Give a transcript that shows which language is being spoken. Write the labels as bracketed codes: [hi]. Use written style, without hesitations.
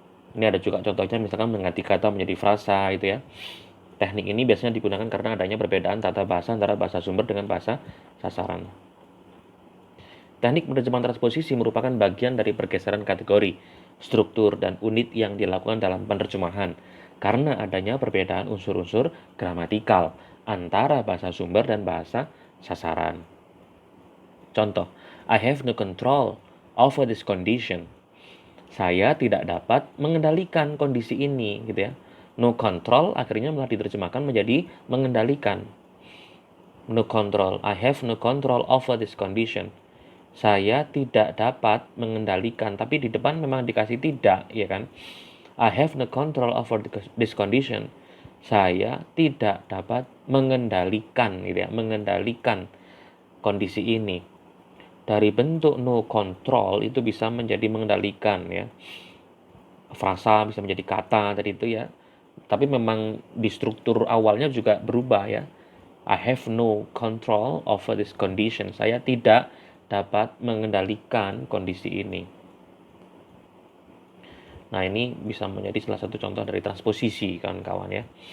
[id] Ini ada juga contohnya misalkan mengganti kata menjadi frasa itu ya. Teknik ini biasanya digunakan karena adanya perbedaan tata bahasa antara bahasa sumber dengan bahasa sasaran. Teknik penerjemahan transposisi merupakan bagian dari pergeseran kategori, struktur, dan unit yang dilakukan dalam penerjemahan karena adanya perbedaan unsur-unsur gramatikal antara bahasa sumber dan bahasa sasaran. [en] Contoh, I have no control over this condition. [id] Saya tidak dapat mengendalikan kondisi ini gitu ya. [en] No control [id] akhirnya malah diterjemahkan menjadi mengendalikan. [en] No control. I have no control over this condition. [id] Saya tidak dapat mengendalikan, tapi di depan memang dikasih tidak, ya kan? [en] I have no control over this condition. [id] Saya tidak dapat mengendalikan gitu ya, mengendalikan kondisi ini. Dari bentuk [en] no control [id] itu bisa menjadi mengendalikan ya. Frasa bisa menjadi kata tadi itu ya. Tapi memang di struktur awalnya juga berubah ya. [en] I have no control over this condition. [id] Saya tidak dapat mengendalikan kondisi ini. Nah, ini bisa menjadi salah satu contoh dari transposisi kawan-kawan ya.